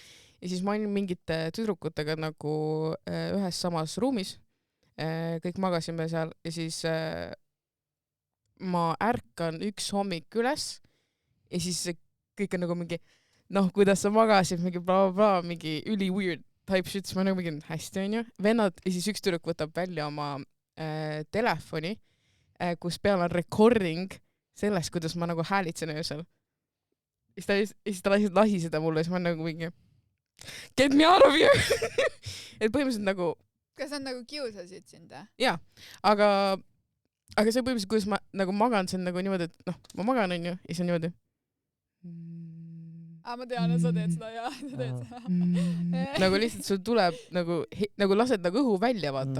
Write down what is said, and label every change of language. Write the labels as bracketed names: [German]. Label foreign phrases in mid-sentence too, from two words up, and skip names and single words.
[Estonian] Ja siis ma olin mingite tüdrukutega nagu ühes samas ruumis. Kõik magasime seal ja siis ma ärkan üks hommik üles ja siis kõik on nagu mingi, kuidas sa magasid, mingi bla, mingi üli [English] weird type shit, [Estonian] siis ma nagu mingi hästi on ju. Vennad ja siis üks tüdruk võtab välja oma telefoni, kus peal on recording sellest, kuidas ma nagu häälitsen öösel. Ja siis ta lasi seda mulle ja siis ma nagu mingi [English] get me out of here! [Estonian] Et põhimõtteliselt nagu kas nad nagu kiusasid sind? Jaa, aga see põhimõtteliselt, kuidas ma nagu magan, see on nagu niimoodi, et ma magan on ju, ja see on niimoodi. Ma tean, et sa teed seda ja sa teed seda. Nagu lihtsalt sul tuleb nagu lased nagu õhu välja, vaata.